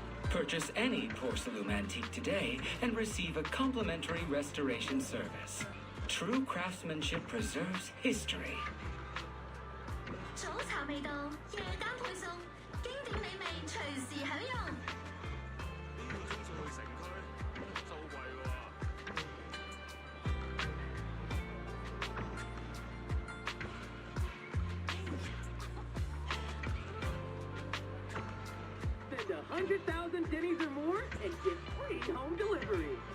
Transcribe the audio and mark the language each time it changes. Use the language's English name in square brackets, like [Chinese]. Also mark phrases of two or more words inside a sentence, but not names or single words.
[English] Purchase any porcelain antique today and receive a complimentary restoration service. True craftsmanship preserves history. [Chinese] 早茶未到，夜間配送，經典美味隨時享用。 [English] Spend 100,000 pennies or more and get free home delivery.